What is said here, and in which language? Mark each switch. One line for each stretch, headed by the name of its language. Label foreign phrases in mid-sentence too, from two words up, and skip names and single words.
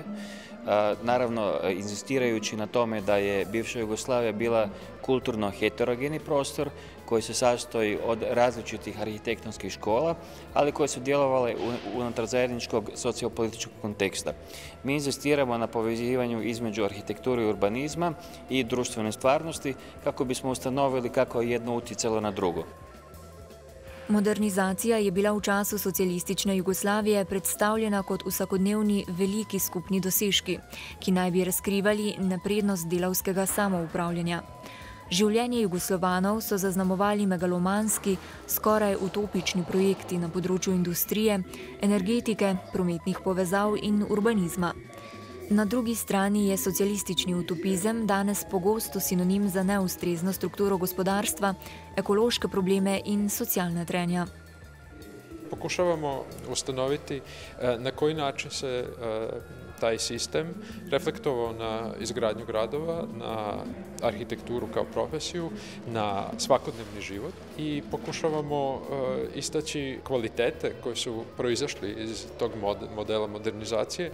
Croatian: Naravno, inzistirajući na tome da je bivša Jugoslavija bila kulturno heterogeni prostor koji se sastoji od različitih arhitektonskih škola, ali koje su djelovale unutar zajedničkog sociopolitičkog konteksta. Mi inzistiramo na povezivanju između arhitekture i urbanizma i društvene stvarnosti kako bismo ustanovili kako je jedno utjecalo na drugo.
Slovenian: Modernizacija je bila v času socialistične Jugoslavije predstavljena kot vsakodnevni veliki skupni dosežki, ki naj bi razkrivali naprednost delavskega samoupravljanja. Življenje Jugoslovanov so zaznamovali megalomanski, skoraj utopični projekti na področju industrije, energetike, prometnih povezav in urbanizma. Na drugi strani je socialistični utopizem danes pogosto sinonim za neustrezno strukturo gospodarstva, ekološke probleme in socialna trenja.
Serbian: Pokušavamo ustanoviti na koji način se taj sistem reflektovao na izgradnju gradova, na arhitектuru kao profesiju, na svakodnevni život i pokušavamo istaći kvalitete koje su proizašli iz tog modela modernizacije.